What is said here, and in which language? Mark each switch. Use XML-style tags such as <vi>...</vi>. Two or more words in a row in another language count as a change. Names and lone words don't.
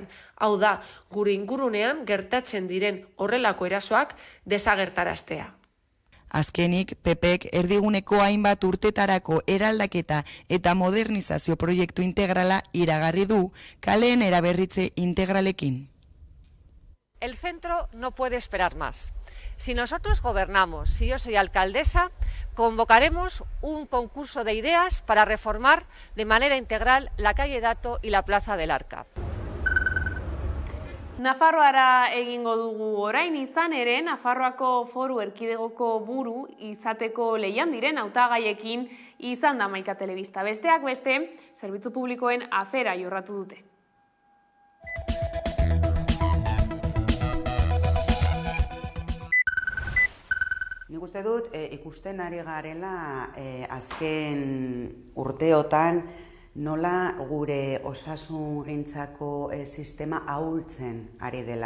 <eu>Hau da, gure ingurunean gertatzen diren horrelako erasoak desagertaraztea. Azkenik, PPek erdiguneko hainbat urtetarako eraldaketa eta modernizazio proiektu integrala iragarri du kaleen eraberritze integralekin.</eu> <es>El centro no puede esperar más. Si nosotros gobernamos, si yo soy alcaldesa, convocaremos un concurso de ideas para reformar de manera integral la calle Dato y la plaza del Arca.</es> <eu>Nafarroara egingo dugu orain izan ere, Nafarroako Foru Erkidegoko buru izateko lehian diren hautagaiekin izan da Hamaika Telebista. Besteak beste, zerbitzu publikoen afera jorratu dute. Nik uste dut, ikusten ari garela azken urteotan nola gure osasungintzako sistema ahultzen ari dela.</eu>